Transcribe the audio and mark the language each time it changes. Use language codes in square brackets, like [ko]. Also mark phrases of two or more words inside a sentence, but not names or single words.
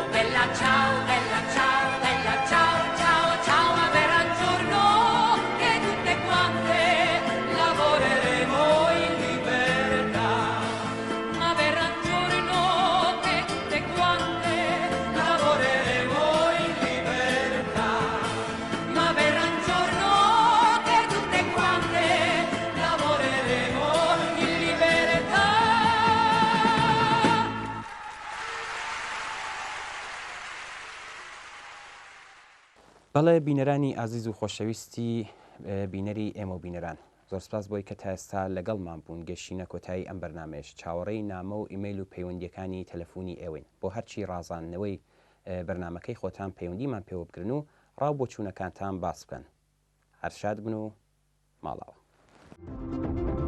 [it] bella ciao, bella ciao, bella ciao, ciao, ciao, ma verrà un giorno che tutte quante lavoreremo in libertà, ma verrà un giorno che tutte quante lavoreremo in libertà, ma verrà un giorno che tutte quante lavoreremo in libertà. [ckb] بەڵێ بینەرانی ئازیز و خۆشەویستی بینەری ئێمە و بینەران زۆر سپاس بۆی کە تا ئێستا لەگەڵمان بوون گەشتینە کۆتایی ئەم بەرنامەیەش چاوەڕێی نامە و ئیمەیل و پەیوەندیەکانی تەلەفۆنی ئێوەین بۆ هەرچی ڕازاندنەوەی بەرنمەکەی خۆتان پەیوەندیمان پێوە بگرن و ڕاو بۆ چوونەکانتان باس بکەن هەر شاد بن و ماڵاوە.